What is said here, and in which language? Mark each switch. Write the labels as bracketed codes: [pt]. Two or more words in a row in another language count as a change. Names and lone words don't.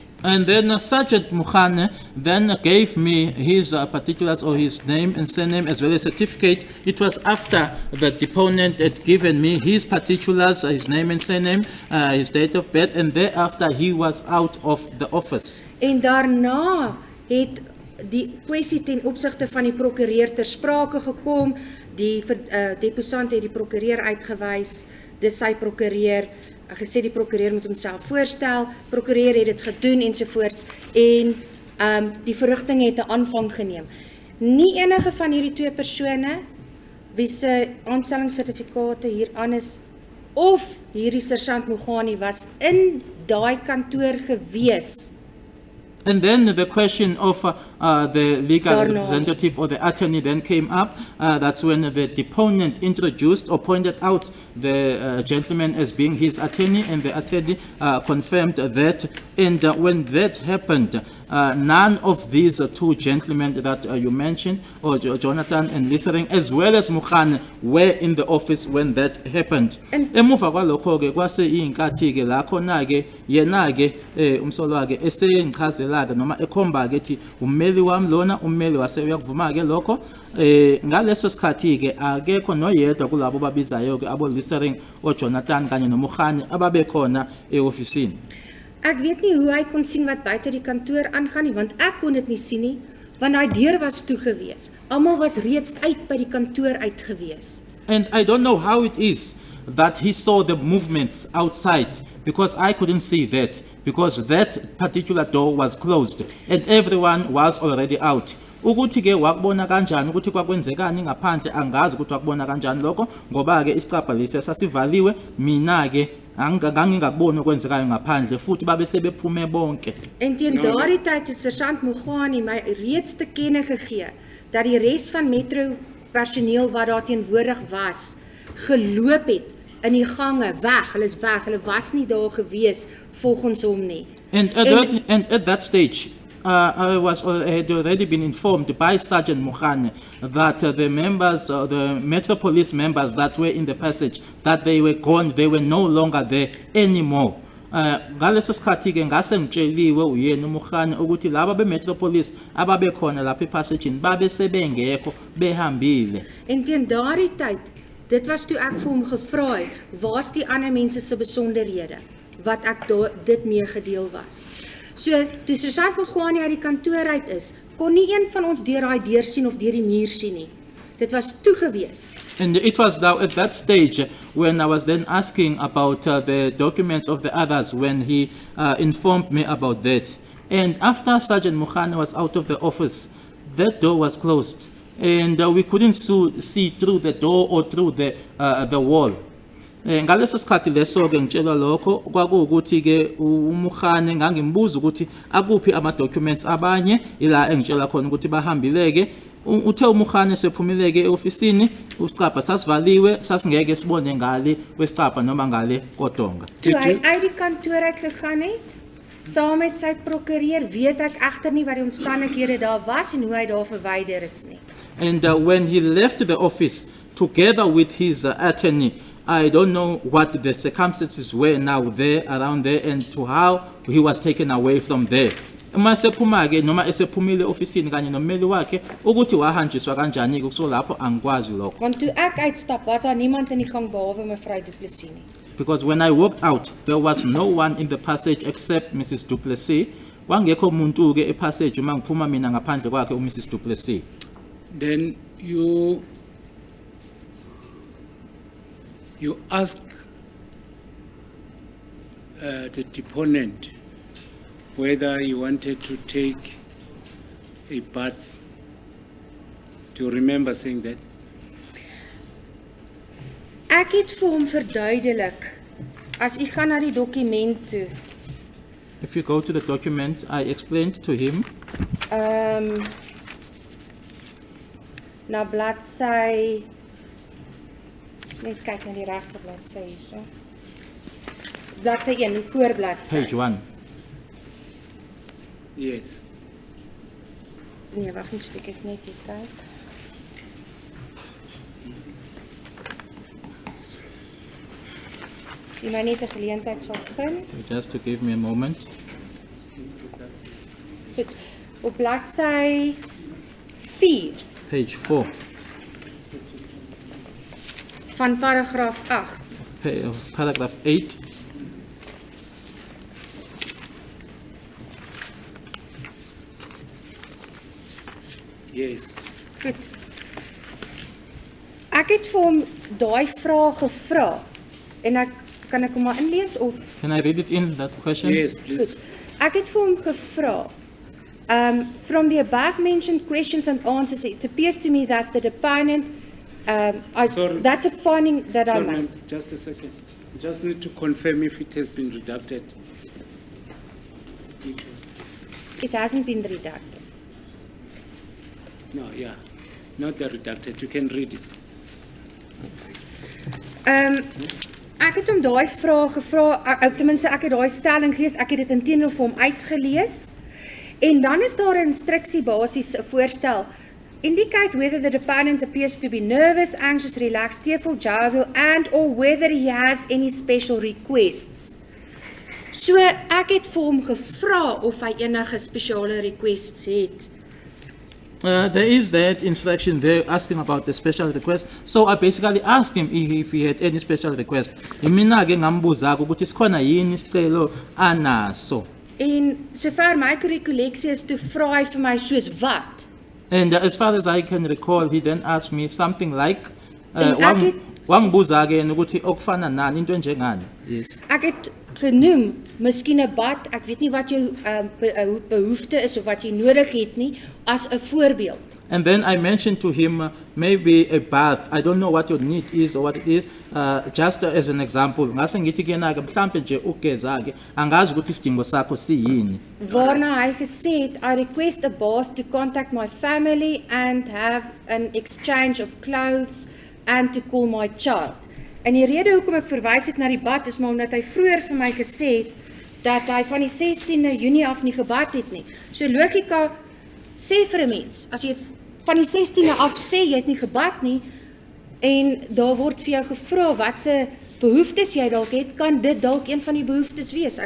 [en] And then Sergeant Mukhane then gave me his particulars or his name and surname as well as certificate. It was after the deponent had given me his particulars, his name and surname, his date of birth, and thereafter he was out of the office. [af] En daarna het die kwessie ten opsigte van die prokureur ter sprake gekom. Die deposant het die prokureur uitgewys, dis sy prokureur, gesê die prokureur moet homself voorstel, prokureur het dit gedoen ensovoorts en die verrigting het 'n aanvang geneem. Nie enige van hierdie 2 persone wie se aanstellingssertifikate hier aan is, of hierdie sergeant Mogani was in daai kantoor gewees. [en] And then the question of the legal [af] Daarna. [en] representative or the attorney then came up. That's when the deponent introduced or pointed out the gentleman as being his attorney, and the attorney confirmed that. And when that happened, none of these two gentlemen that you mentioned, or Jonathan and Lissering, as well as Mukhan, were in the office when that happened. [zu] Emuva kwalokho-ke kwase iy'nkathi-ke la khona-ke yena-ke umsolwa-ke esengchazela-ke noma ekhomba-ke ethi ummeli wami lona, ummeli wase uyakuvuma-ke lokho. Ngaleso sikhathi-ke akekho noyedwa kulabo babizayo-ke abo-Lissering, o-Jonathan kanye noMugane ababekhona e-ofisini. [af] Ek weet nie hoe hy kon sien wat buite die kantoor aangaan nie, want ek kon dit nie sien nie, want daai deur was toe gewees. Almal was reeds uit by die kantoor uit gewees. [en] And I don't know how it is that he saw the movements outside, because I couldn't see that, because that particular door was closed and everyone was already out. [zu] Ukuthi-ke wakubona kanjani ukuthi kwakwenzekani ngaphandle, angazi ukuthi wakubona kanjani lokho, ngoba-ke isicabha lesi sasivaliwe, mina-ke ngangingakuboni okwenzekayo ngaphandle, futhi babe sebephume bonke. [af] En teen daardie tyd het sergeant Mogani my reeds te kenne gegee dat die res van metro personeel wat daar teenwoordig was, geloop het in die gange weg. Hulle is weg. Hulle was nie daar gewees volgens hom nie. [en] And at that stage, I had already been informed by Sergeant Mugane that the members, the Metro Police members that were in the passage, that they were gone, they were no longer there anymore. [zu] Ngaleso sikhathi-ke ngase ngitsheliwe uyena uMugane ukuthi laba be-Metro Police ababekhona lapha epassageni babe sebengekho, behambile. [af] En teen daardie tyd, dit was toe ek vir hom gevra het, waar's die ander mense se besonderhede wat ek dit meegedeel was. So, toe sergeant Mogani uit die kantoor uit is, kon nie een van ons deur daai deur sien of deur die muur sien nie. Dit was toe gewees. [en] And it was now at that stage when I was then asking about the documents of the others, when he informed me about that. And after Sergeant Mugane was out of the office, that door was closed. And we couldn't see through the door or through the wall. [zu] Ngaleso sikhathi leso-ke ngitshela lokho kwakuwukuthi-ke uMugane ngangimbuza ukuthi akuphi ama-documents abanye, ila engitshela khona ukuthi bahambile-ke. Uthe uMugane sephumile-ke e-ofisini, isicabha sasivaliwe, sasingeke sibone ngale kwesicabha noma ngale kodonga. [af] Toe hy uit die kantoor uitgegaan het, saam met sy prokureur, weet ek egter nie wat die omstandighede daar was en hoe hy daar verwyder is nie. [en] And when he left the office together with his attorney, I don't know what the circumstances were now there, around there, and to how he was taken away from there. [zu] Uma sephuma-ke noma esephumile ofisini kanye nommeli wakhe ukuthi wahanjiswa kanjani-ke kuso lapho angikwazi lokho. [af] Want toe ek uitstap, was daar niemand in die gang behalwe mevrou Du Plessis nie. [en] Because when I walked out, there was no one in the passage except Mrs. Du Plessis. [zu] Wangekho umuntu-ke epassage uma ngiphuma mina ngaphandle kwakhe uMrs. Du Plessis. [en] Then you ask the deponent whether he wanted to take a bath. Do you remember saying that? [af] Ek het vir hom verduidelik, as u gaan na die dokument toe, [en] If you go to the document, I explained to him. [af] Na bladsy, net kyk na die regte bladsy hierso. Bladsy 1, die voorbladsy. [en] Page 1. Yes. [af] Nee, wag net, ek net hier kyk. Sien my net 'n geleentheid sal gun. [en] Just to give me a moment. [af] Goed. Op bladsy 4 [en] Page 4. [af] van paragraaf 8. [en] Paragraph 8. Yes. [af] Goed. Ek het vir hom daai vraag gevra en kan ek hom maar inlees of [en] Can I read it in, that question? Yes, please. [af] goed. Ek het vir hom gevra, [en] from the above mentioned questions and answers, it appears to me that the deponent Sorry. That's a finding that I Sorry, made. ma'am, just a second. Just need to confirm if it has been redacted. It hasn't been redacted. No, yeah, not the redacted. You can read it. [af] Ek het hom daai vraag gevra, tenminste ek het daai stelling gelees, ek het dit inteendeel vir hom uitgelees. En dan is daar 'n instruksie basies 'n voorstel. [en] Indicate whether the deponent appears to be nervous, anxious, relaxed, tearful, jovial, and or whether he has any special requests. [af] So ek het vir hom gevra of hy enige spesiale requests het. [en] There is that instruction there asking about the special request. So I basically asked him if he had any special request. [zu] Mina-ke ngambuza ukuthi sikhona yini isicelo anaso. [af] En sover my recollectie is, toe vra hy vir my soos wat. [en] And as far as I can recall, he then asked me something like, [af] En ek het- [zu] wangibuza-ke ukuthi okufana nani into enjengani. [en] Yes. [af] Ek het genoem, miskien 'n bad, ek weet nie wat jou behoefte is of wat jy nodig het nie, as 'n voorbeeld. [en] And then I mentioned to him maybe a bath. I don't know what your need is or what it is. Just as an example, [zu] ngase ngithi kuyena-ke mhlampe nje ukugeza-ke angazi ukuthi isidingo sakho siyini. [af] Waarna hy gesê het, [en] I request a bath to contact my family and have an exchange of clothes and to call my child. [af] En die rede hoekom ek verwys het na die bad is maar omdat hy vroeër vir my gesê het dat hy van die 16de Junie af nie gebad het nie. So logika sê vir 'n mens, as jy van die 16de af sê jy het nie gebad nie en daar word vir jou gevra wat se behoeftes jy dalk het, kan dit dalk een van die behoeftes wees.